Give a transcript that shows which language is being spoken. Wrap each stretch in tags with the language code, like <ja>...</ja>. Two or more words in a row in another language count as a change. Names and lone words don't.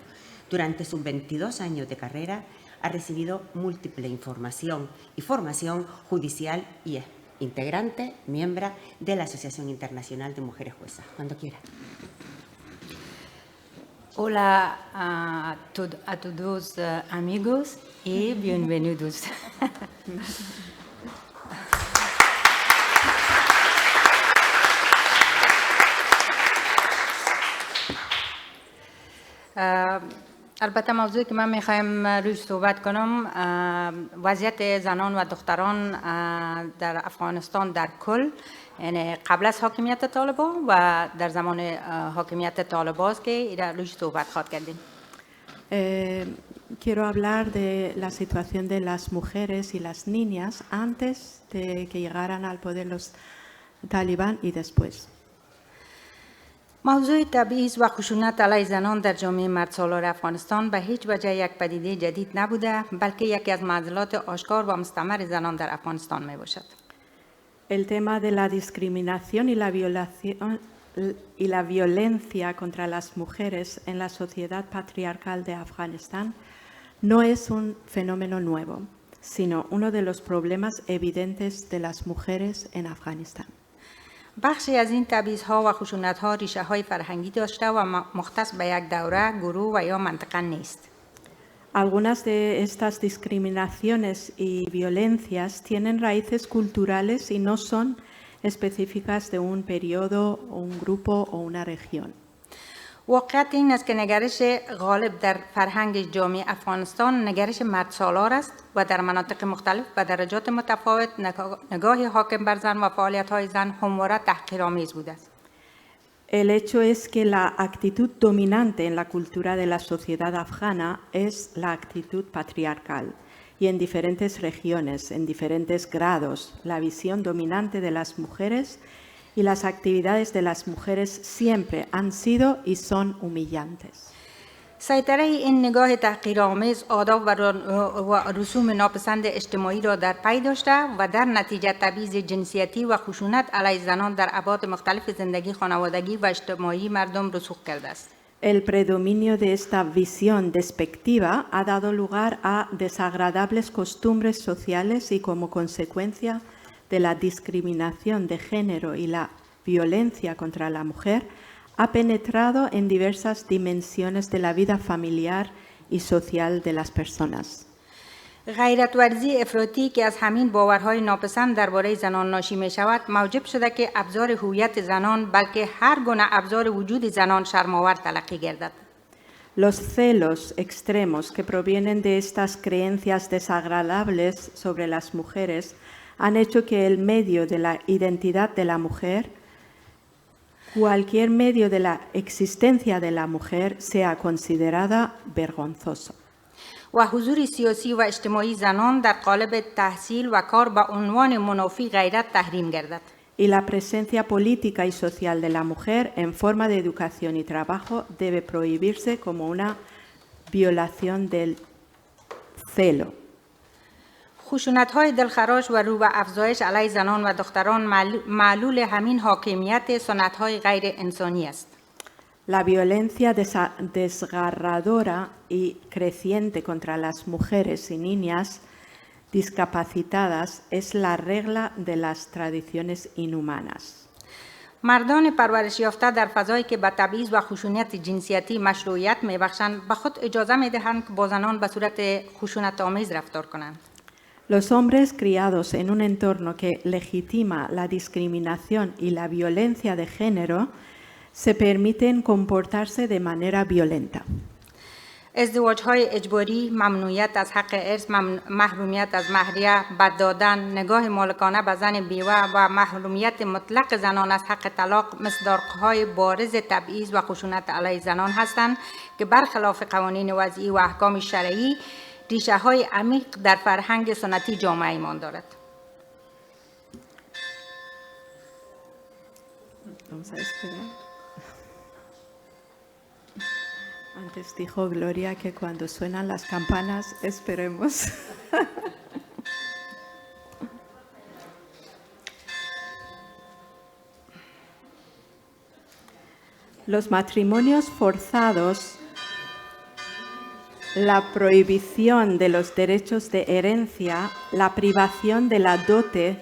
<es>Durante sus 22 años de carrera ha recibido múltiple información y formación judicial y es integrante, miembro de la Asociación Internacional de Mujeres Juezas. Cuando quiera. Hola a todos amigos y bienvenidos.</es> <fa>البته موضوعی که من میخوایم روش صحبت کنم وضعیت زنان و دختران در افغانستان در کل، یعنی قبل از حاکمیت طالبان و در زمان حاکمیت طالبان است که روش صحبت خواهد کردیم.</fa> <es>Quiero hablar de la situación de las mujeres y las niñas antes de que llegaran al poder los talibán y después.</es> <fa>موضوع تبعیض و خشونت علیه زنان در جامعه مردسالار افغانستان به هیچ وجه یک پدیده جدید نبوده، بلکه یکی از معضلات آشکار و مستمر زنان در افغانستان می باشد.</fa> <es>El tema de la discriminación y la violación y la violencia contra las mujeres en la sociedad patriarcal de Afganistán no es un fenómeno nuevo, sino uno de los problemas evidentes de las mujeres en Afganistán.</es> <fa>بخشی از این تبعیض‌ها و خشونت‌ها ریشه‌های فرهنگی داشته و مختص به یک دوره، گروه و یا منطقه نیست.</fa> <es>Algunas de estas discriminaciones y violencias tienen raíces culturales y no son específicas de un periodo, un grupo o una región.</es> <fa>واقعیت این است که نگرش غالب در فرهنگ جامعه افغانستان نگرش مردسالار است و در مناطق مختلف به درجات متفاوت نگاه حاکم بر زن و فعالیت‌های زن همواره تحقیرآمیز بوده است.</fa> <es>El hecho es que la actitud dominante en la cultura de la sociedad afgana es la actitud patriarcal y en diferentes regiones, en diferentes grados, la visión dominante de las mujeres y las actividades de las mujeres siempre han sido y son humillantes.</es> <fa>سیطره این نگاه تحقیرآمیز آداب و رسوم ناپسند اجتماعی را در پی داشته و در نتیجه تبعیض جنسیتی و خشونت علیه زنان در ابعاد مختلف زندگی خانوادگی و اجتماعی مردم رسوخ کرده است.</fa> <es>El predominio de esta visión despectiva ha dado lugar a desagradables costumbres sociales y como consecuencia de la discriminación de género y la violencia contra la mujer, ha penetrado en diversas dimensiones de la vida familiar y social de las personas.</es> <fa>غیرت ورزی افراطی که از همین باورهای ناپسند درباره زنان ناشی می شود موجب شده که ابزار هویت زنان بلکه هر گونه ابزار وجود زنان شرم‌آور تلقی گردد.</fa> <es>Los celos extremos que provienen de estas creencias desagradables sobre las mujeres han hecho que el medio de la identidad de la mujer, cualquier medio de la existencia de la mujer, sea considerada vergonzoso.</es> <fa>و حضور سیاسی و اجتماعی زنان در قالب تحصیل و کار با عنوان منافی غیرت تحریم گردد.</fa> <es>Y la presencia política y social de la mujer en forma de educación y trabajo debe prohibirse como una violación del celo.</es> <fa>خشونت‌های دلخراش و رو به افزایش علیه زنان و دختران معلول همین حاکمیت سنت‌های غیر انسانی است.</fa> <es>La violencia desgarradora y creciente contra las mujeres y niñas discapacitadas es la regla de las tradiciones inhumanas.</es> <fa>مردان پرورش یافته در فضایی که به تبعیض و خشونت جنسیتی مشروعیت می‌بخشند به خود اجازه می‌دهند که با زنان به صورت خشونت‌آمیز رفتار کنند.</fa> <es>Los hombres criados en un entorno que legitima la discriminación y la violencia de género se permiten comportarse de manera violenta.</es> <fa>ازدواج‌های اجباری، ممنوعیت از حق ارث، محرومیت از مهریه، بد دادن، نگاه مالکانه به زن بیوه و محرومیت مطلق زنان از حق طلاق مصداق‌های بارز تبعیض و خشونت علیه زنان هستند که برخلاف قوانین وضعی و احکام شرعی ریشه‌های عمیق در فرهنگ سنتی جامعه ایمان دارد.</fa> <es>Vamos a esperar. Antes dijo Gloria que cuando suenan las campanas, esperemos. Los matrimonios forzados, la prohibición de los derechos de herencia, la privación de la dote,</es>